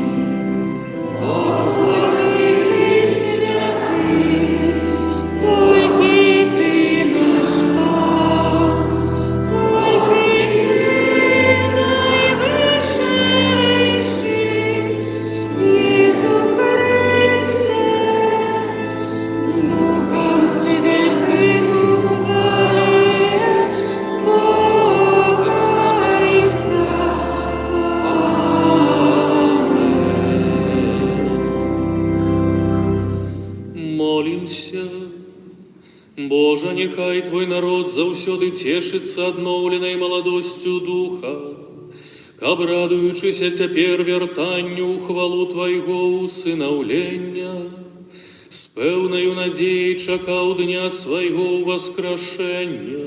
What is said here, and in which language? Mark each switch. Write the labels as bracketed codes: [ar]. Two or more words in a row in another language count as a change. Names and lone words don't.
[uk] Тільки ти святий, тільки ти наш Пан, тільки ти найвищийший, Ісу Христе, з Духом Святим у хвалі Бога Отця. Молимся. [be] Боже, нехай Твой народ заўсёды цешыцца адноўленай маладосцю духа, каб, радуючыся цяпер вяртанню ў хвалу Твайго усынаўлення, з пэўнаю надзеяй чакаў дня свайго ўваскрашэння.